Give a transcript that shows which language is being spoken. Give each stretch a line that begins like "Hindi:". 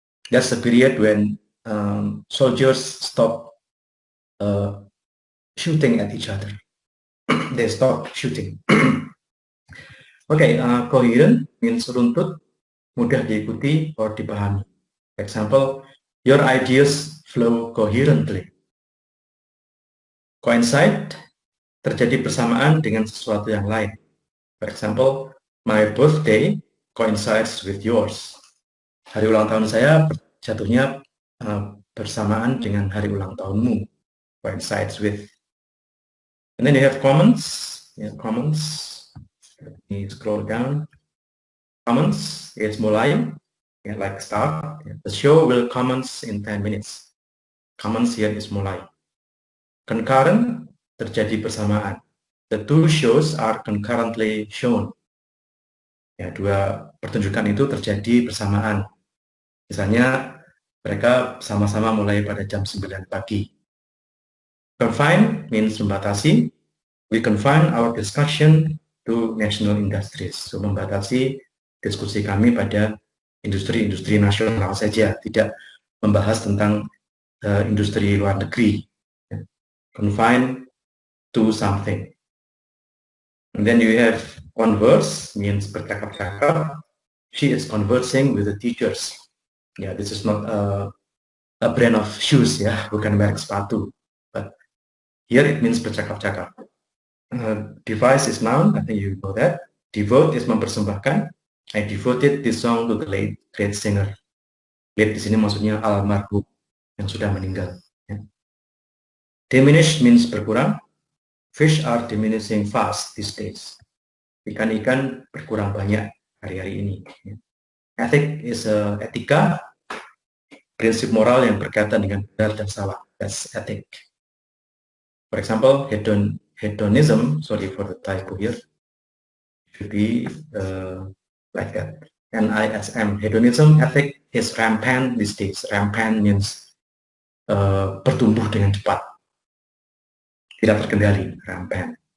English: That's the period when soldiers stop shooting at each other. They stop shooting. Okay, coherent means runtut, mudah diikuti or dipahami. For example, your ideas flow coherently.
Indonesian: Coincide, terjadi bersamaan dengan sesuatu yang lain.
English: For example, my birthday coincides with yours.
Indonesian: Hari ulang tahun saya jatuhnya bersamaan dengan hari ulang tahunmu.
English: Coincides with. And then you have comments. Yeah, comments. Let me scroll down. Comments is mulai, yeah, like start. Yeah. The show will commence in 10 minutes. Comments here is mulai.
Indonesian: Concurrent, terjadi bersamaan.
English: The two shows are concurrently shown.
Indonesian: Ya, dua pertunjukan itu terjadi bersamaan. Misalnya mereka sama-sama mulai pada jam 9 pagi.
English: Confine means membatasi. We confine our discussion to national industries.
Indonesian: So membatasi diskusi kami pada industri-industri nasional saja, tidak membahas tentang industri luar negeri.
English: Confine to something. And then you have converse, means bercakap-cakap. She is conversing with the teachers. Yeah, this is not a brand of shoes,
Indonesian: ya, bukan merek sepatu.
English: But here it means bercakap-cakap. Device is noun, I think you know that. Devote is mempersembahkan. I devoted this song to the late great singer.
Indonesian: Late di sini maksudnya almarhum yang sudah meninggal. Ya.
English: Diminish means berkurang. Fish are diminishing fast these days.
Indonesian: Ikan-ikan berkurang banyak hari-hari ini. Ya. Ethic is etika, prinsip moral yang berkaitan dengan benar dan salah.
English: That's ethic. For example, hedonism, sorry for the typo here, should be like that. NISM, hedonism ethic is rampant these days. Rampant means
Indonesian: bertumbuh dengan cepat, tidak terkendali, rampant.